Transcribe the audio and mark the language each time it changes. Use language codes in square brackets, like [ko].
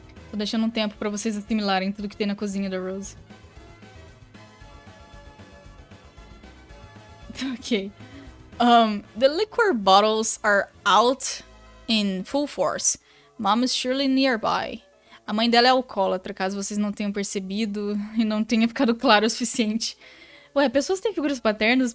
[pt] Tô deixando um tempo pra vocês assimilarem tudo que tem na cozinha da Rose. [en] Okay. The liquor bottles are out in full force. Mom is surely nearby. [pt] A mãe dela é alcoólatra, caso vocês não tenham percebido e não tenha ficado claro o suficiente. Ué, pessoas têm figuras paternas?